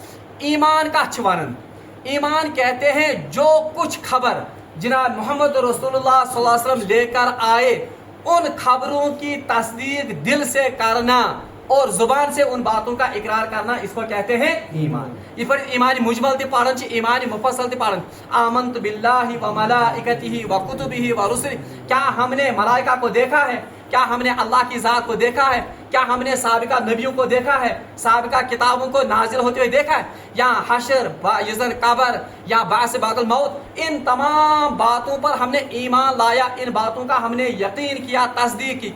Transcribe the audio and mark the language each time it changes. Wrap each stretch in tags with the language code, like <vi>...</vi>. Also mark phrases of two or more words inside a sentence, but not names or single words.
<ur>ایمان کا ونن، ایمان کہتے ہیں جو کچھ خبر جناب محمد رسول اللہ</ur> <ar>صلی اللہ علیہ وسلم</ar> <ur>لے کر آئے ان خبروں کی تصدیق دل سے کرنا اور زبان سے ان باتوں کا اقرار کرنا، اس کو کہتے ہیں ایمان.</ur> <ks>یہ پر ایمان مجمل تہ پڑھن چھ، ایمان مفصل تہ پڑھن.</ks> <ar>آمنت باللہ و ملائکتہ و کتبہ و رسلہ،</ar> <ur>کیا ہم نے ملائکہ کو دیکھا ہے؟ کیا ہم نے اللہ کی ذات کو دیکھا ہے؟ کیا ہم نے سابقہ نبیوں کو دیکھا ہے؟ سابقہ کتابوں کو نازل ہوتے ہوئے دیکھا ہے؟ یا حشر، قبر، یا</ur> <ar>بعث بعد الموت،</ar> <ur>ان تمام باتوں پر ہم نے ایمان لایا، ان باتوں کا ہم نے یقین کیا، تصدیق کی.</ur>